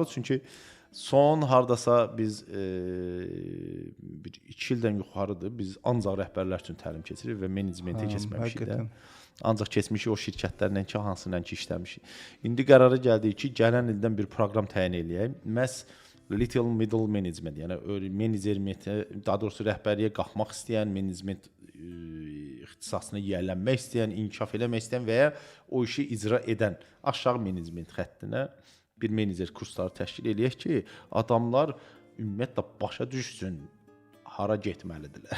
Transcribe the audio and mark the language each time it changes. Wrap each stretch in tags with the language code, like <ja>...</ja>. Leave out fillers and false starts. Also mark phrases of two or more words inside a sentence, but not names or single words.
<az>Çünki son hardasa biz 2 ildən yuxarıdır. Biz ancaq rəhbərlər üçün təlim keçiririk və menecmentə keçməmişik də. Ancaq keçmişik o şirkətlərlə ki, hansıyla ki işləmişik. İndi qərara gəldik ki, gələn ildən bir proqram təyin eləyək.</az> <en>Məhz little middle management,</en> <az>yəni meneceriyyətə, daha doğrusu rəhbərliyə qalxmaq istəyən, menecment ixtisasına yiyələnmək istəyən, inkişaf eləmək istəyən və ya o işi icra edən aşağı menecment xəttinə bir menecer kursları təşkil eləyək ki, adamlar ümumiyyətlə başa düşsün hara getməlidirlər.</az>